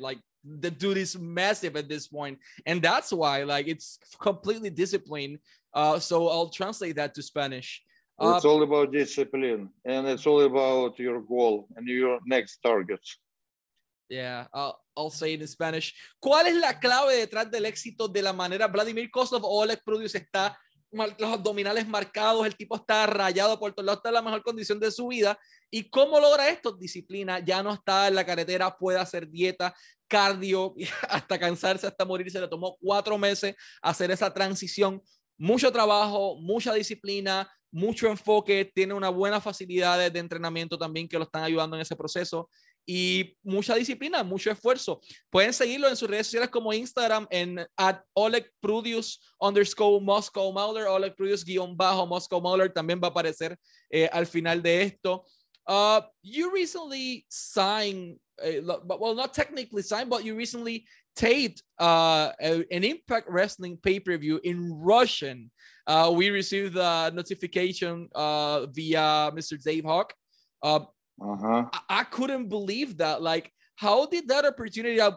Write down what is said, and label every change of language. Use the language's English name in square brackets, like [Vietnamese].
[English] Like the dude is massive at this point, and that's why like it's completely disciplined. So I'll translate that to Spanish. It's all about discipline, and it's all about your goal and your next targets. Yeah, I'll say it in Spanish. [Spanish] ¿Cuál es la clave detrás del éxito de la manera Vladimir Kozlov o Oleg Prudius está los abdominales marcados, el tipo está rayado por todos lados, está en la mejor condición de su vida? ¿Y cómo logra esto? Disciplina, ya no está en la carretera, puede hacer dieta, cardio, hasta cansarse, hasta morirse. Le tomó 4 meses hacer esa transición. Mucho trabajo, mucha disciplina, mucho enfoque, tiene una buena facilidad de entrenamiento también que lo están ayudando en ese proceso, y mucha disciplina, mucho esfuerzo. Pueden seguirlo en sus redes sociales como Instagram en @OlegPrudius_Moscow Mauler, Oleg Prudius_Moscow Mauler, también va a aparecer al final de esto. [English] You recently signed, well, not technically signed, but you recently taped an Impact Wrestling pay-per-view in Russian. We received a notification via Mr. Dave Hawk. I couldn't believe that. Like, how did that opportunity?